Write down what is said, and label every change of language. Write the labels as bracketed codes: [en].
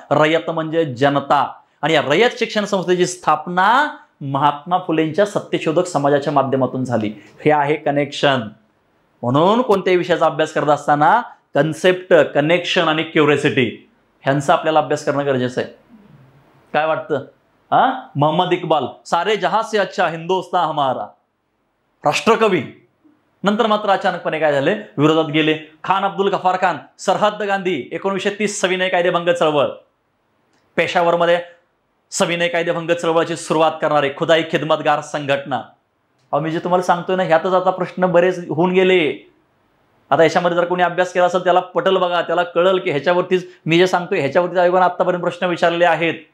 [mr] रयत म्हणजे जनता. आणि या रयत शिक्षण संस्थेची स्थापना महात्मा फुलेंच्या सत्यशोधक समाजाच्या माध्यमातून झाली. हे आहे कनेक्शन. म्हणून कोणत्याही विषयाचा अभ्यास करत असताना कन्सेप्ट, कनेक्शन आणि क्युरिओसिटी ह्यांचा आपल्याला अभ्यास करणं गरजेचं आहे. काय वाटतं? [hi] मोहम्मद इक्बाल, सारे जहां से अच्छा हिंदुस्तान हमारा, राष्ट्रकवी. [mr] नंतर मात्र अचानकपणे काय झाले, विरोधात गेले. खान अब्दुल गफार खान, सरहद्द गांधी, 1930 सविनय कायदेभंग चळवळ. पेशावरमध्ये सविनय कायदेभंग चळवळीची सुरुवात करणारे खुदाई खिदमतगार संघटना. मी जे तुम्हाला सांगतोय ना, ह्यातच आता प्रश्न बरेच होऊन गेले. आता याच्यामध्ये जर कोणी अभ्यास केला असेल त्याला पटल बघा, त्याला कळल की ह्याच्यावरतीच मी जे सांगतोय ह्याच्यावरतीच आयोगाने आतापर्यंत प्रश्न विचारलेले आहेत.